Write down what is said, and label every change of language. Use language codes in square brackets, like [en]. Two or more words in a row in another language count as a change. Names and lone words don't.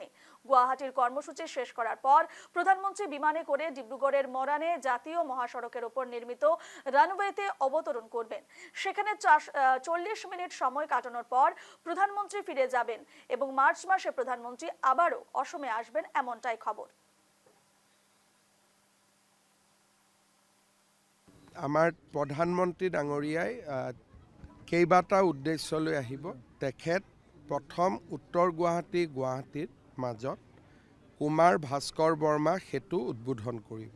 [bn] গুয়াহাটির কর্মসূচি শেষ করার পর প্রধানমন্ত্রী বিমানে করে ডিব্রুগড়ের মরানে জাতীয় মহাসড়কের উপর নির্মিত রানওয়েতে অবতরণ করবেন। সেখানে 40 মিনিট সময় কাটানোর পর প্রধানমন্ত্রী ফিরে যাবেন এবং মার্চ মাসে প্রধানমন্ত্রী আবারও অসমে আসবেন এমনটাই খবর। [as] আমাৰ প্ৰধানমন্ত্ৰী ডাঙৰীয়াই কেইবাটা উদ্দেশ্য লৈ আহিব। তেখেত প্ৰথম উত্তৰ গুৱাহাটীৰ মাজত কুমাৰ ভাস্কৰ বৰ্মা সেতু উদ্বোধন কৰিব।